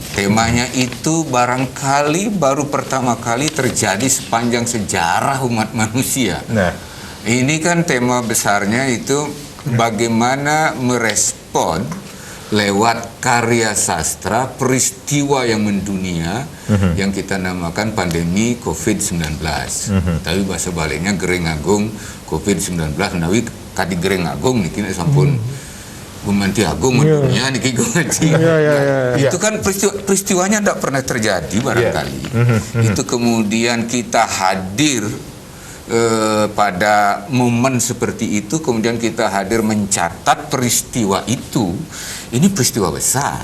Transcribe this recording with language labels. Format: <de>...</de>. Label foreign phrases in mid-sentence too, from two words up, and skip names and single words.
<id>Temanya itu barangkali baru pertama kali terjadi sepanjang sejarah umat manusia. Nah, ini kan tema besarnya itu bagaimana merespon lewat karya sastra peristiwa yang mendunia yang kita namakan pandemi COVID-19. Tapi bahasa baliknya Gereng Agung COVID-19.</id> <ban>Nawi kadi Gereng Agung niki sampun Gumanti Agung mendunia niki Gumanti.</ban> <id>Itu kan peristiwanya tidak pernah terjadi barangkali. Itu kemudian kita hadir pada momen seperti itu, kemudian kita hadir mencatat peristiwa itu. Ini peristiwa besar.</id>